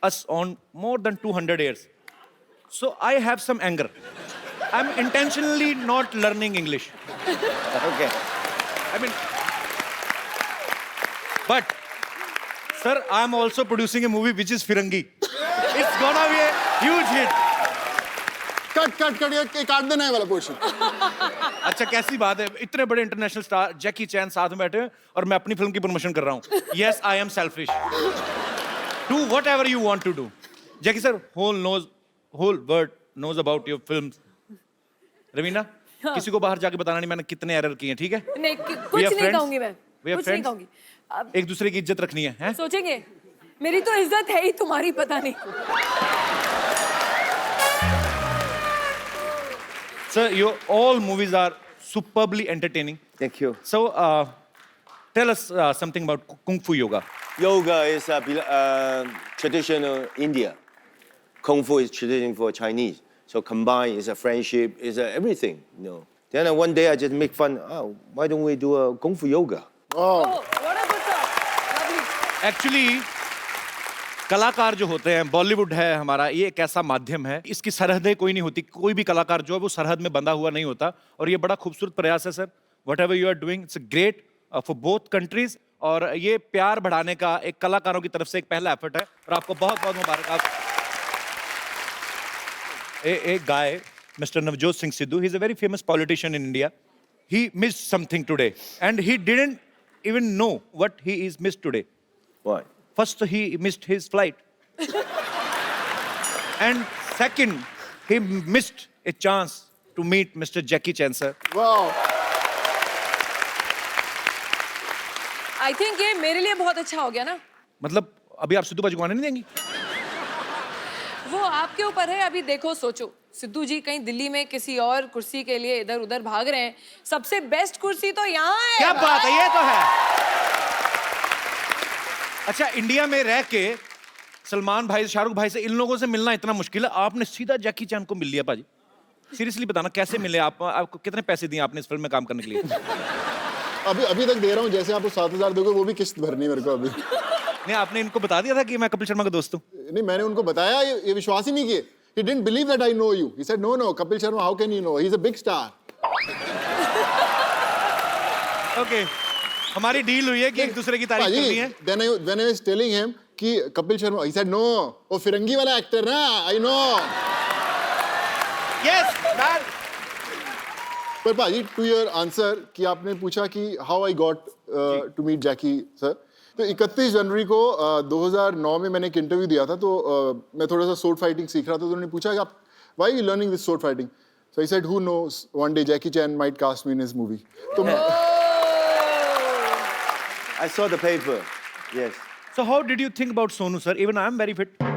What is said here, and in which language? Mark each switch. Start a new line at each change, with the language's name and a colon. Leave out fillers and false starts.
English: us on more than 200 years. So I have some anger. I'm intentionally not learning English. Okay. I mean, but, sir, I'm also producing a movie which is Firangi. It's gonna be a huge hit. Cut,
Hindi: ये काट देना है वाला portion. अच्छा कैसी बात है, इतने बड़े इंटरनेशनल स्टार जैकी चैन साथ में बैठे हैं और मैं अपनी फिल्म की प्रमोशन कर रहा हूँ.
English: Yes, I am selfish. Do whatever you want to do. Jackie sir, whole world knows about your films.
Hindi: Raveena, किसी को बाहर जाके बताना नहीं मैंने कितने एरर किए हैं, ठीक है? नहीं कुछ नहीं कहूंगी मैं. कुछ नहीं कहूंगी. एक दूसरे की इज्जत रखनी है, हैं? सोचेंगे मेरी तो इज्जत है ही, तुम्हारी पता नहीं.
English: Sir, your all movies are superbly entertaining. Thank you. So, tell us something about Kung Fu Yoga. Yoga is traditional India. Kung Fu is traditional for Chinese. So combined is a friendship, is a everything, you know. Then one day I just make fun. Oh, why don't we do a Kung Fu Yoga? Oh, what a good thought. Lovely. Actually,
Hindi: कलाकार जो होते हैं, बॉलीवुड है हमारा, ये एक ऐसा माध्यम है, इसकी सरहदें कोई नहीं होती. कोई भी कलाकार जो है वो सरहद में बंधा हुआ नहीं होता. और ये बड़ा खूबसूरत प्रयास है sir.
English: Whatever you are doing, it's great for both countries.
Hindi: और ये प्यार बढ़ाने का एक कलाकारों की तरफ से एक पहला एफर्ट है. और आपको बहुत बहुत मुबारक.
English: A guy, Mr. Navjot Singh Sidhu, he's a very famous politician in India. He missed something today, and he didn't even know what he is missed today. What? First, he missed his flight, and second, he missed a chance to meet Mr. Jackie Chan, sir. Wow. I think
Hindi: ये मेरे लिए बहुत अच्छा हो गया ना. मतलब अभी आप सिद्धू बाजी को आने नहीं देंगी? वो आपके ऊपर है. अभी देखो, सोचो, सिद्धू जी कहीं दिल्ली में किसी और कुर्सी के लिए इधर उधर भाग रहे हैं. सबसे बेस्ट कुर्सी तो यहाँ है. क्या बात है, ये तो है. अच्छा, इंडिया में रह के सलमान भाई, शाहरुख भाई से इन लोगों से मिलना इतना मुश्किल है, आपने सीधा जैकी चैन को मिल लिया पाजी. सीरियसली बताना कैसे मिले आप? आपको कितने पैसे दिए आपने इस फिल्म में काम करने के लिए? अभी तक दे रहा हूँ. जैसे आपको 7,000 दोगे वो भी किस्त भरनी है मेरे को अभी. नहीं, आपने इनको बता दिया था कि मैं कपिल शर्मा का दोस्त हूँ? नहीं, मैंने उनको बताया, ये विश्वास ही नहीं किए.
English: He didn't believe that I know you. He said, no, Kapil Sharma, how can you know? He's a big star. Okay.
Hindi: हमारी डील हुई है कि एक दूसरे की तारीफ करनी है.
English: When I was telling him कि Kapil Sharma, he said, no,
Hindi: वो फिरंगी वाला एक्टर ना,
English: I know. Yes, man.
Hindi: पर पाजी,
English: to your answer
Hindi: कि आपने पूछा कि
English: how I got to meet Jackie sir.
Hindi: तो 31 जनवरी को 2009 में मैंने एक इंटरव्यू दिया था. तो मैं थोड़ा सा sword fighting सीख रहा था. तो उन्होंने पूछा कि आप
English: why are you learning this sword fighting? So I said, who knows, one day Jackie Chan might cast me in his movie.
Hindi: तो
English: I saw the paper. Yes. So how did you think about Sonu sir? Even I am very fit.